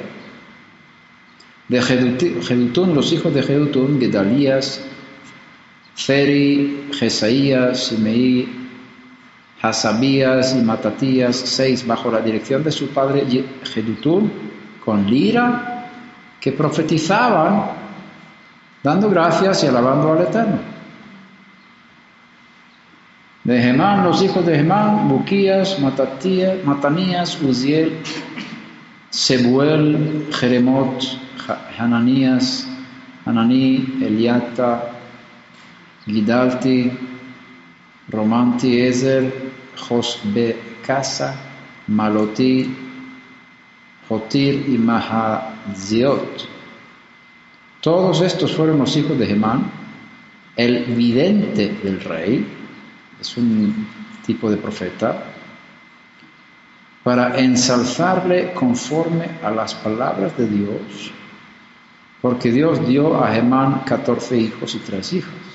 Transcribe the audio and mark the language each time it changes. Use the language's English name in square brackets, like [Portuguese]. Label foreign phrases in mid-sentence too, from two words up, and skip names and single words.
[Spanish] De Jedutún, los hijos de Jedutún, Gedalías, Zeri, Jesaías, Simeí, Hasabías y Matatías, 6 bajo la dirección de su padre Jedutún, con lira, que profetizaban dando gracias y alabando al Eterno. De Hemán, los hijos de Hemán, Buquías, Matanías, Uziel, Sebuel, Jeremot, Hananías, Hananí, Eliata, Gidalti, Romanti, Ezer, Josbekasa, Maloti, Jotir y Mahaziot. Todos estos fueron los hijos de Hemán, el vidente del rey, es un tipo de profeta, para ensalzarle conforme a las palabras de Dios, porque Dios dio a Hemán 14 hijos y 3 hijas.